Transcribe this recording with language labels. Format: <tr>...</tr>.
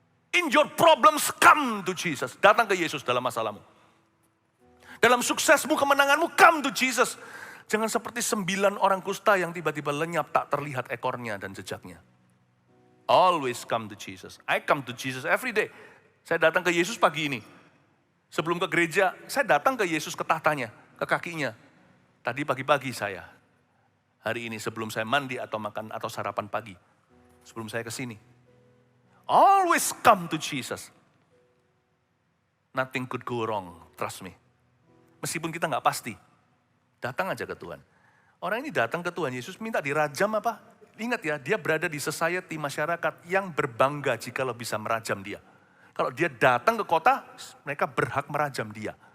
<en>In your problems, come to Jesus.</en> <id>Datang ke Yesus dalam masalahmu. Dalam suksesmu, kemenanganmu,</id> <en>come to Jesus.</en> <id>Jangan seperti 9 orang kusta yang tiba-tiba lenyap, tak terlihat ekornya dan jejaknya.</id> <en>Always come to Jesus. I come to Jesus every day.</en> <id>Saya datang ke Yesus pagi ini. Sebelum ke gereja, saya datang ke Yesus ke tahtanya, ke kakinya. Tadi pagi-pagi saya. Hari ini sebelum saya mandi atau makan atau sarapan pagi. Sebelum saya ke sini.</id> <en>Always come to Jesus. Nothing could go wrong, trust me.</en> <id>Meskipun kita nggak pasti, datang aja ke Tuhan. Orang ini datang ke Tuhan Yesus minta dirajam apa? Ingat ya, dia berada di society masyarakat yang berbangga jika lo bisa merajam dia. Kalau dia datang ke kota, mereka berhak merajam dia.</id>